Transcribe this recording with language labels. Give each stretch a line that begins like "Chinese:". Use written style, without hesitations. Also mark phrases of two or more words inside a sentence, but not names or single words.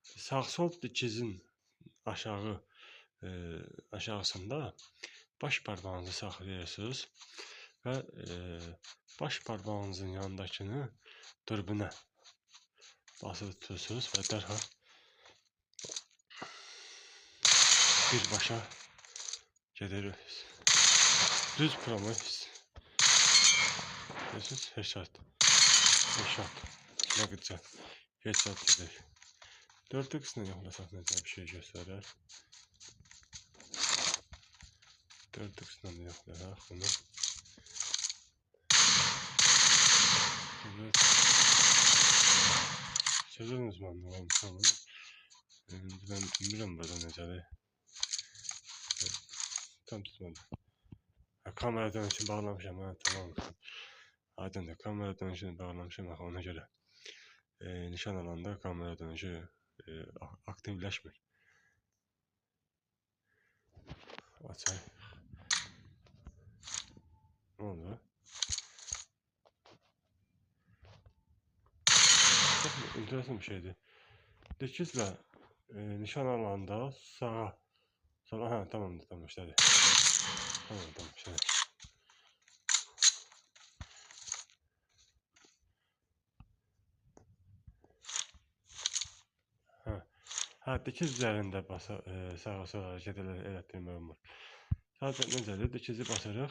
Azerbaijani: sağ-sol dikizin aşağısında baş parmağınızı saxlayırsınız və baş parmağınızın yanındakını dürbünə basılı tutursunuz və dərhal birbaşa gedirik. Düz promoy. Görürsünüz, headshot.
Turkish: Ne güzel. Headshot gelir.
Azerbaijani: 4x'le yoxlasaq necə bir şey göstərir. 4x'lə də yoxlayaq bunu.
Turkish: Evet.
Azerbaijani: Sözünüz mən bunu. Ben bilmirəm burada necədir.
Turkish: Tam tutmadı.
Azerbaijani: Kamera dönüşünü bağlamışam. Tamam. Aydındır. Kamera dönüşünü bağlamışam. Ona görə nişan alanda kamera dönüşü aktivləşmir. Açayım.
Turkish: Ne oldu? Çok enteresan bir şeydi.
Azerbaijani: Dikizlə nişan alanda sağa. Sola, tamamdır, tamam işlədi. Tamam işlədi. Dikiz üzərində sağa sola hərəkət elətdirmək olmur. Sadəcə necədir? Dikizi basırıq.